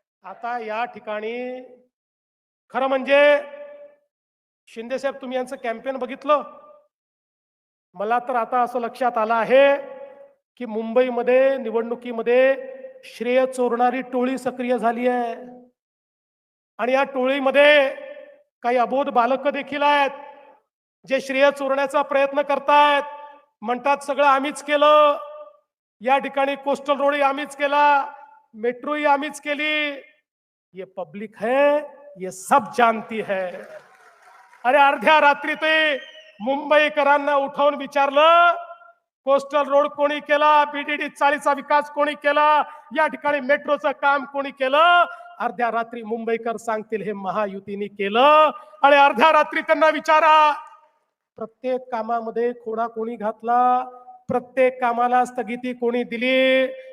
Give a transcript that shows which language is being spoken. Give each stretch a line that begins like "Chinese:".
Marathi: आता या ठिकाणी खरं म्हणजे शिंदे साहेब, तुम्ही यांचं कॅम्पेन बघितलं, मला तर आता असं लक्षात आलं आहे की मुंबईमध्ये निवडणुकीमध्ये श्रेय चोरणारी टोळी सक्रिय झाली आहे. आणि या टोळीमध्ये काही अबोध बालक देखील आहेत जे श्रेय चोरण्याचा प्रयत्न करतायत. म्हणतात सगळं आम्हीच केलं, या ठिकाणी कोस्टल रोड आम्हीच केला, मेट्रो ही आम्हीच केली.
Hindi: ये पब्लिक है, ये सब जानती है.
Marathi: अरे अर्ध्या रात्री ते मुंबईकरांना उठवून विचारलं, कोस्टल रोड कोणी केला, बीडीडी 40चा विकास कोणी केला, या ठिकाणी मेट्रोचं काम कोणी केलं. अर्ध्या रात्री मुंबईकर सांगतील हे महायुतीने केलं. आणि अर्ध्या रात्री त्यांना विचारा, प्रत्येक कामामध्ये खोडा कोणी घातला, प्रत्येक कामाला स्थगिती कोणी दिली.